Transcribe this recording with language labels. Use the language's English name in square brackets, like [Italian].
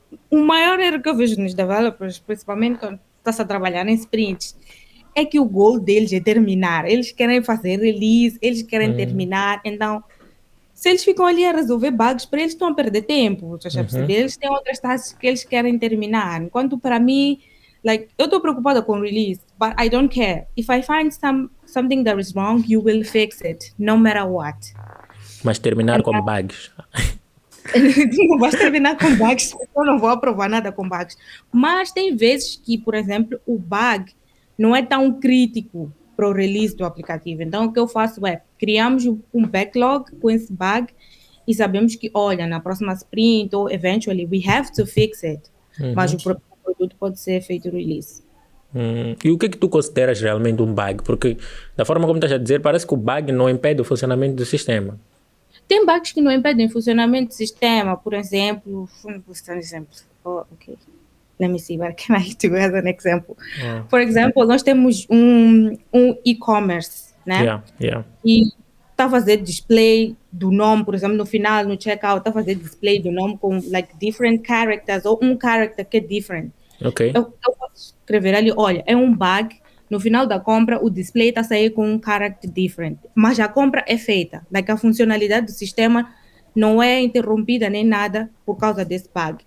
[Portuguese] O maior erro que eu vejo nos developers, principalmente quando está-se a trabalhar em sprints, é que o goal deles é terminar. Eles querem fazer release, eles querem terminar. Então, se eles ficam ali a resolver bugs, para eles estão a perder tempo. Você já percebeu? Eles têm outras tasks que eles querem terminar. Enquanto para mim, like, eu estou preocupada com release, [English] but I don't care. If I find something that is wrong, you will fix it, no matter what. [Portuguese] Mas terminar com bugs. Não vais terminar com bugs, eu não vou aprovar nada com bugs. Mas tem vezes que, por exemplo, o bug não é tão crítico para o release do aplicativo. Então, o que eu faço é, criamos um backlog com esse bug e sabemos que, olha, na próxima sprint ou [English] eventually, we have to fix it. [Portuguese] Mas o produto pode ser feito release. E o que tu consideras realmente um bug? Porque, da forma como estás a dizer, parece que o bug não impede o funcionamento do sistema. Tem bugs que não impedem o funcionamento do sistema, por exemplo, vou citar um exemplo. Ok. [English] Let me see, what can I do as an example? [Portuguese] Por exemplo, nós temos um e-commerce, né? Yeah. E está a fazer display do nome, por exemplo, no final, no checkout, está a fazer display do nome com [English] like different characters [Portuguese] ou um character que é different. Ok. Eu posso escrever ali, olha, é um bug, no final da compra o display está a sair com um character different, mas a compra é feita, like a funcionalidade do sistema não é interrompida nem nada por causa desse bug.